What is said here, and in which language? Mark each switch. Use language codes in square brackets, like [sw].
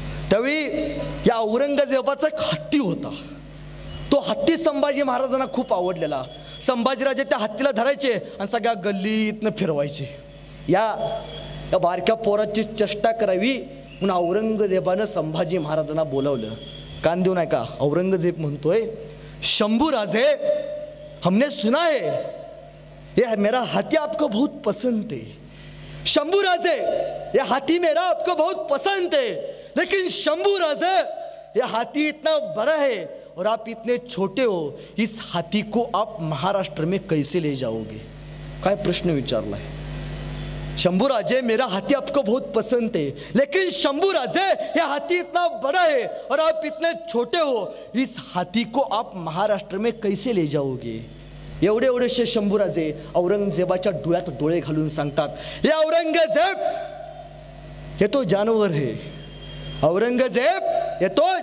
[mr] त्यावेळी या औरंगजेबाचा एक हत्ती होता. तो हत्ती संभाजी महाराजांना खूप आवडलेला. संभाजीराजे त्या हत्तीला धरायचे आणि सगळ्या गल्लीतनं फिरवायचे. या बारक्या पोराची चेष्टा करावी म्हणून औरंगजेबानं संभाजी महाराजांना बोलावलं. कान देऊ नका. औरंगजेब म्हणतोय, [hi] शंभूराजे हमने सुना है ये मेरा हाथी आपको बहुत पसंद है. शंभूराजे ये हाथी मेरा आपको बहुत पसंद है, लेकिन शंभूराजे ये हाथी इतना बड़ा है और आप इतने छोटे हो. इस हाथी को आप महाराष्ट्र में कैसे ले जाओगे? [mr] काय प्रश्न विचारला [hi] है. शंभूराजे मेरा हाथी आपको बहुत पसंद है, लेकिन शंभूराजे ये हाथी इतना बड़ा है और आप इतने छोटे हो, इस हाथी को आप महाराष्ट्र में कैसे ले जाओगे? [mr] एवढेशे शंभूराजे औरंगजेबाच्या डोळ्यात डोळे घालून सांगतात, [hi] हे औरंगजेब ये तो [mr] जानवर है. औरंगजेब ये तो